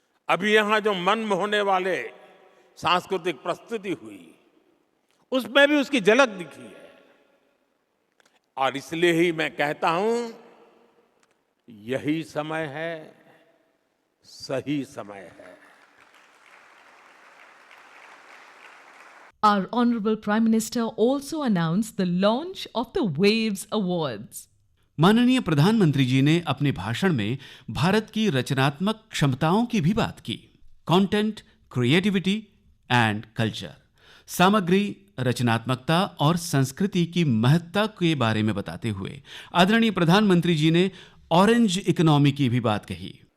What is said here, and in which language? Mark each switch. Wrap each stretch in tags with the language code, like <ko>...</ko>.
<hi>अभी यहां जो मन मोहने वाले सांस्कृतिक प्रस्तुति हुई, उसमें भी उसकी झलक दिखी है। और इसलिए ही मैं कहता हूं, यही समय है, सही समय है।</hi> <en>Our Honorable Prime Minister also announced the launch of the Waves Awards.</en> <hi>माननीय प्रधानमंत्री जी ने अपने भाषण में भारत की रचनात्मक क्षमताओं की भी बात की।</hi> <en>content, creativity and culture,</en> <hi>सामग्री, रचनात्मकता और संस्कृति की महत्ता के बारे में बताते हुए आदरणीय प्रधानमंत्री जी ने ऑरेंज इकोनॉमी की भी बात कही।</hi>